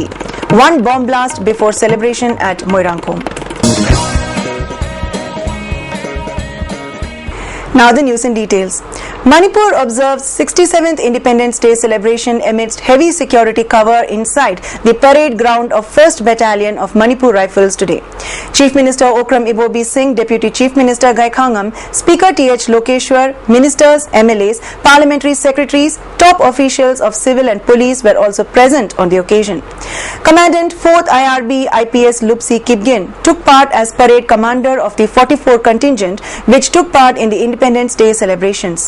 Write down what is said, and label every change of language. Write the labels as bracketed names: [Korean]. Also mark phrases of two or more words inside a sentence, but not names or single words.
[English] One bomb blast before celebration at Moirangkhom. Now the news in details. Manipur observes 67th Independence Day celebration amidst heavy security cover inside the parade ground of 1st Battalion of Manipur Rifles today. Chief Minister Okram Ibobi Singh, Deputy Chief Minister Gaikhangam, Speaker T.H. Lokeshwar, Ministers, MLAs, Parliamentary Secretaries, top officials of civil and police were also present on the occasion. Commandant 4th IRB IPS Lupsi Kipgen took part as parade commander of the 44 contingent which took part in the Independence Day celebrations.